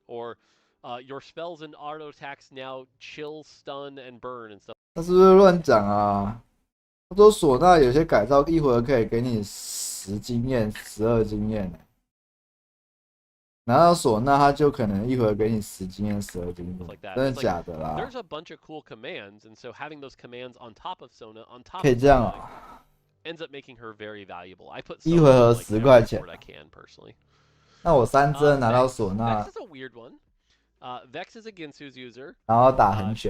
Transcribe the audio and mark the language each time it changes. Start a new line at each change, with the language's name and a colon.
English: Or your spells and auto attacks now chill, stun, and burn and stuff.
Chinese: 他是不是乱讲啊？他说唢呐有些改造1回合可以给你10经验、12经验。拿到唢呐，他就可能1回合给你10经验、12经验，真的假的啦？
English: There's a bunch of cool commands, and so having those commands on top of Sona, on top
Chinese: 可以这样啊？
English: ends up making her very valuable. I put
Chinese: 1回合10块钱。
English: I can personally.
Chinese: 那我3+2拿到唢呐。
English: Vex is a weird one. Vex is a Ginsu's user.
Chinese: 然后打很久。